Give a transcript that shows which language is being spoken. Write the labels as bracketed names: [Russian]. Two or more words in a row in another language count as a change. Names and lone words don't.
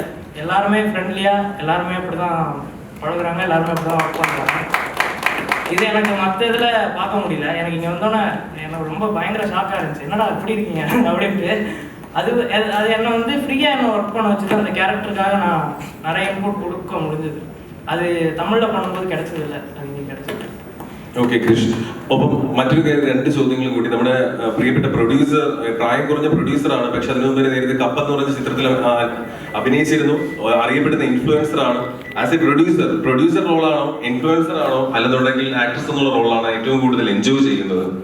[Tamil] எல்லாருமே ஃப்ரெண்ட்லியாக, எல்லாருமே அப்படி தான் பழகுறாங்க, எல்லாருமே அப்படி தான் ஒர்க் பண்ணுறாங்க. இது எனக்கு மற்ற இதில் பார்க்க முடியல. எனக்கு இங்கே வந்தோன்னே எனக்கு ரொம்ப பயங்கர ஷாக்காக இருந்துச்சு, என்னடா எப்படி இருக்கீங்க அப்படின்ட்டு. அது என்னை வந்து ஃப்ரீயாக என்னை ஒர்க் பண்ண வச்சுட்டு அந்த கேரக்டருக்காக நான் நிறைய இன்புட் கொடுக்க முடிஞ்சது. [Malayalam] അത് തമിഴിൽ [Tamil] பண்ணும்போது கிடைச்சதில்லை, அது ഇങ്ങനെ கிடைச்சது. [Malayalam] ഓക്കെ കൃഷ്, ഒപ്പം മറ്റൊരു 2 ചോദ്യങ്ങളും കൂടി. നമ്മുടെ പ്രിയപ്പെട്ട പ്രൊഡ്യൂസർ, പ്രായം കുറഞ്ഞ പ്രൊഡ്യൂസറാണ്, പക്ഷെ അതിനു മുമ്പ് നേരത്തെ കപ്പ് എന്ന് പറഞ്ഞ ചിത്രത്തിൽ അഭിനയിച്ചിരുന്നു. അറിയപ്പെടുന്ന ഇൻഫ്ലുവൻസർ ആണ്. [English] as a producer [Malayalam] റോളാണോ, ഇൻഫ്ലുവൻസർ ആണോ, അല്ലെന്നുണ്ടെങ്കിൽ ആക്ട്രസ് എന്നുള്ള റോളാണോ ഏറ്റവും കൂടുതൽ എൻജോയ് ചെയ്യുന്നത്?